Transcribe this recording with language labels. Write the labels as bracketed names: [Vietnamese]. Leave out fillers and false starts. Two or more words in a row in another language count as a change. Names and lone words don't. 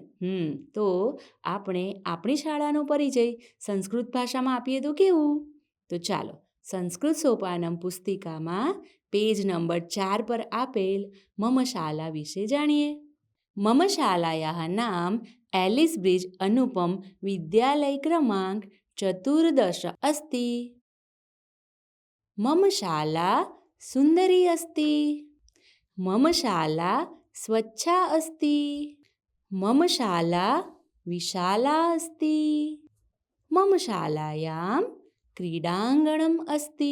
[Gujarati] તો આપણે આપણી શાળાનો પરિચય સંસ્કૃત ભાષામાં આપીએ તો કેવું? તો ચાલો સંસ્કૃત સોપાનમ પુસ્તિકામાં પેજ નંબર 4 પર આપેલ મમ શાલા વિશે જાણીએ. [Sanskrit] मम शालायाः नाम एलिस ब्रिज अनुपम विद्यालय क्रमांक 14 अस्ति. मम शाला सुंदरी अस्ति. मम शाला स्वच्छा अस्ति. मम शाला विशाला अस्ति. मम शालायां क्रीडाङ्गणम् अस्ति.